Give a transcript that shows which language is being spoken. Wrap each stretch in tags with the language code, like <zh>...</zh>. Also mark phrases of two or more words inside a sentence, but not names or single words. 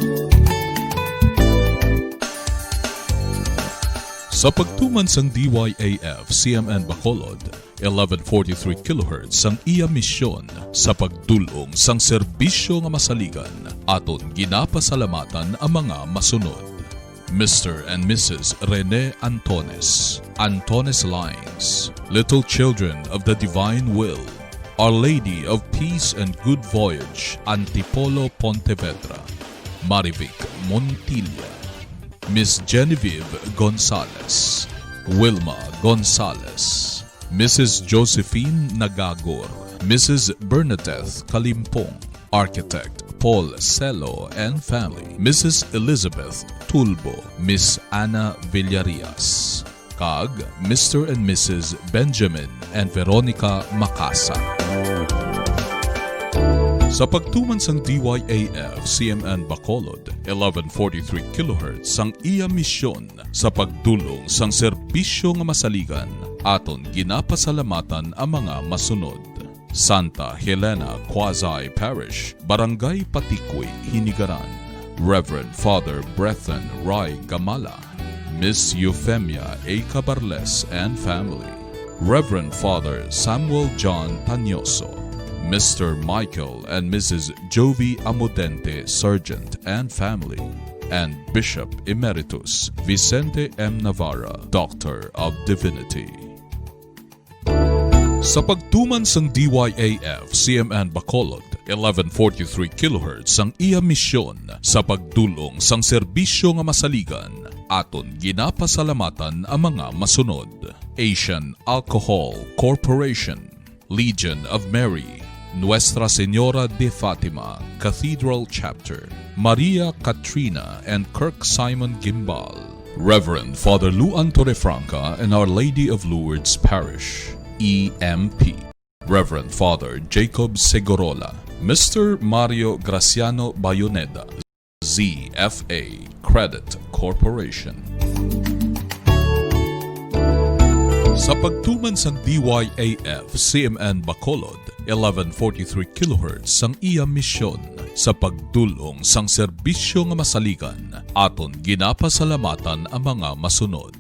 <hil>Sa pagtuman sang DYAF CMN Bacolod, 1143 kHz sang iya misyon sa pagdulong sang serbisyo nga masaligan aton ginapasalamatan ang mga masunod.</hil> <en>Mr. and Mrs. Rene Antones, Antones Lines, Little Children of the Divine Will, Our Lady of Peace and Good Voyage, Antipolo Pontevedra, Marivic Montilla, Miss Genevieve Gonzalez, Wilma Gonzalez, Mrs. Josephine Nagagor, Mrs. Bernadette Kalimpong, Architect Paul Celo and family, Mrs. Elizabeth Tulbo, Miss Ana Villarias, kag Mr. and Mrs. Benjamin and Veronica Macasa.</en> <hil>Sa pagtuman sang DYAF CMN Bacolod, 1143 kHz sang iya misyon sa pagdulong sang serbisyo nga masaligan aton ginapasalamatan ang mga masunod.</hil> <en>Santa Helena Quasi Parish, Barangay Patikwi, Hinigaran, Reverend Father Brethren Rai Gamala, Miss Euphemia A. Cabarles and family, Reverend Father Samuel John Tanyoso, Mr. Michael and Mrs. Jovi Amodente Sergeant and family, and Bishop Emeritus Vicente M. Navarra, Doctor of Divinity.</en> <hil>Sa pagtuman sang DYAF CMN Bacolod, 1143 kHz sang iya misyon sa pagdulong sang serbisyo nga masaligan aton ginapasalamatan ang mga masunod.</hil> <en>Asian Alcohol Corporation, Legion of Mary, Nuestra Señora de Fatima Cathedral Chapter, Maria Katrina and Kirk Simon Gimbal, Reverend Father Luan Torrefranca and Our Lady of Lourdes Parish, EMP, Reverend Father Jacob Segorola, Mr. Mario Graciano Bayoneda, ZFA Credit Corporation.</en> <hil>Sa pagtuman sang DYAF CMN Bacolod, 1143 kHz sang iya misyon sa pagdulong sang serbisyo nga masaligan aton ginapasalamatan ang mga masunod.</hil>